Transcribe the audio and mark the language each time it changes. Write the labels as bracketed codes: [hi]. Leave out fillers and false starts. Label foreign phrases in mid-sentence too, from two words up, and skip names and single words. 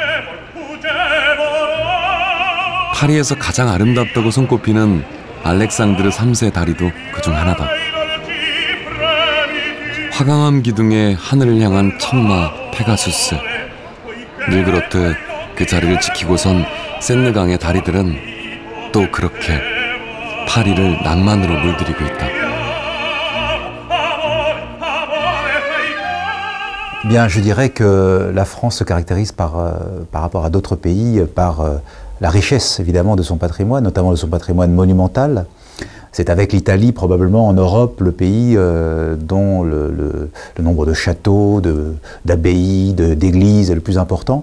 [ko] 파리에서 가장 아름답다고 손꼽히는 알렉상드르 3세 다리도 그중 하나다. 화강암 기둥의 하늘을 향한 천마 페가수스. 늘 그렇듯 그 자리를 지키고 선 샌느강의 다리들은 또 그렇게 파리를 낭만으로 물들이고 있다. [fr] Bien, je dirais que la France se caractérise par rapport à d'autres pays par la richesse évidemment de son patrimoine, notamment de son patrimoine monumental. C'est avec l'Italie probablement en Europe le pays dont le nombre de châteaux, d'abbayes, d'églises est le plus important.